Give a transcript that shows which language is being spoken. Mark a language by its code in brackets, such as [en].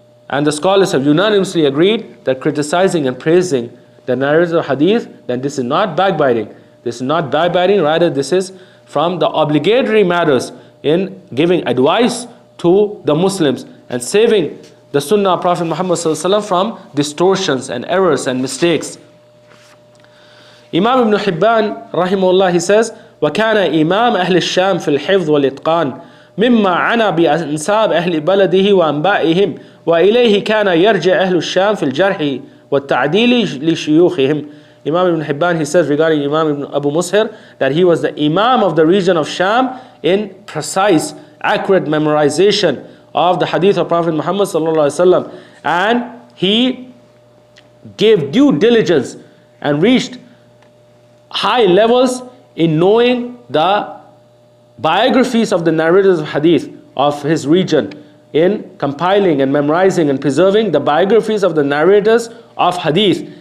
[en] And the scholars have unanimously agreed that criticizing and praising the narrators of hadith, then this is not backbiting. This is not backbiting, rather this is from the obligatory matters in giving advice to the Muslims and saving the Sunnah of Prophet Muhammad from distortions and errors and mistakes. [ar] Imam Ibn Hibban rahimahullah, [en] he says, [ar] وَكَانَ إِمَامَ أَهْلِ الشَّامِ فِي الْحِفْظِ وَالْإِتْقَانِ مِمَّا عَنَى بِأَنْسَابِ أَهْلِ بَلَدِهِ وَأَنْبَائِهِمْ وَإِلَيْهِ كَانَ يَرْجِعُ أَهْلُ الشَّامِ فِي الْجَرْحِ وَالتَّعْدِيلِ لِشُيُوخِهِمْ. [en] Imam Ibn Hibban, he says regarding Imam Ibn Abu Mushir, that he was the Imam of the region of Sham in precise, accurate memorization of the hadith of Prophet Muhammad ﷺ, and he gave due diligence and reached high levels in knowing the biographies of the narrators of hadith of his region, in compiling and memorizing and preserving the biographies of the narrators of hadith.